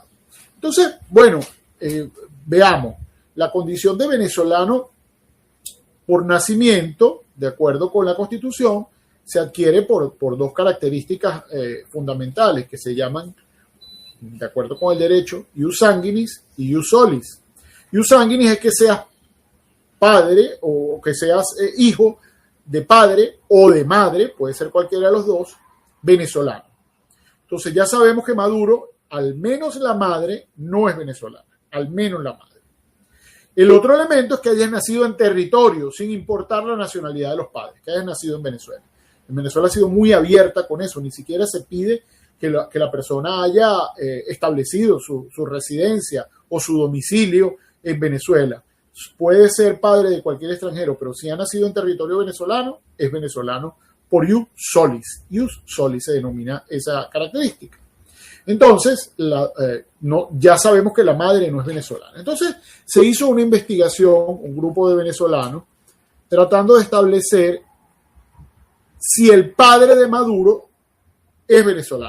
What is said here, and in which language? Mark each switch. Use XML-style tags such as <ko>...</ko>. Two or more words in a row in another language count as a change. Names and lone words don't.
<es>Entonces, veamos, la condición de venezolano por nacimiento, de acuerdo con la Constitución, se adquiere por 2 características fundamentales que se llaman, de acuerdo con el derecho,</es> <la>ius sanguinis y ius solis. Ius sanguinis</la> <es>es que seas padre o que seas hijo de padre o de madre, puede ser cualquiera de los dos, venezolano. Entonces ya sabemos que Maduro, al menos la madre, no es venezolana, al menos la madre. El otro elemento es que hayas nacido en territorio, sin importar la nacionalidad de los padres, que hayas nacido en Venezuela. En Venezuela ha sido muy abierta con eso, ni siquiera se pide que la persona haya establecido su residencia o su domicilio en Venezuela. Puede ser padre de cualquier extranjero, pero si ha nacido en territorio venezolano, es venezolano por</es> <la>ius solis. Ius solis</la> <es>se denomina esa característica. Entonces, ya sabemos que la madre no es venezolana. Entonces, se hizo una investigación, un grupo de venezolanos, tratando de establecer si el padre de Maduro es venezolano.</es>